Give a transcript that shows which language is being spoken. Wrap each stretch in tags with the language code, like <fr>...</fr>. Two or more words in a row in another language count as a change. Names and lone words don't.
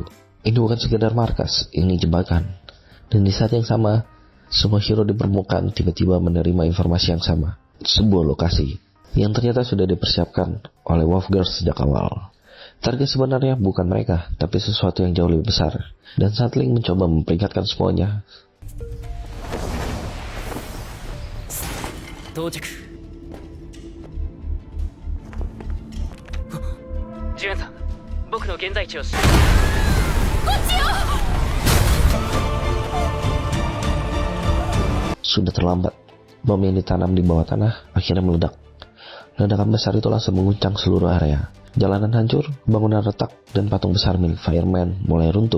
<id>Ini bukan sekedar markas, ini jebakan. Dan di saat yang sama, semua hero di permukaan tiba-tiba menerima informasi yang sama. Sebuah lokasi yang ternyata sudah dipersiapkan oleh Wolf Girl sejak awal. Target sebenarnya bukan mereka, tapi sesuatu yang jauh lebih besar. Dan saat Ling mencoba memperingatkan semuanya,</id> <ja>到着。ジュエンさん、僕の現在地を知って。</ja> <id>sudah terlambat. Bom yang ditanam di bawah tanah akhirnya meledak. Ledakan besar itu langsung menguncang seluruh area. Jalanan hancur, bangunan retak, dan patung besar milik Fireman mulai runtuh.</id>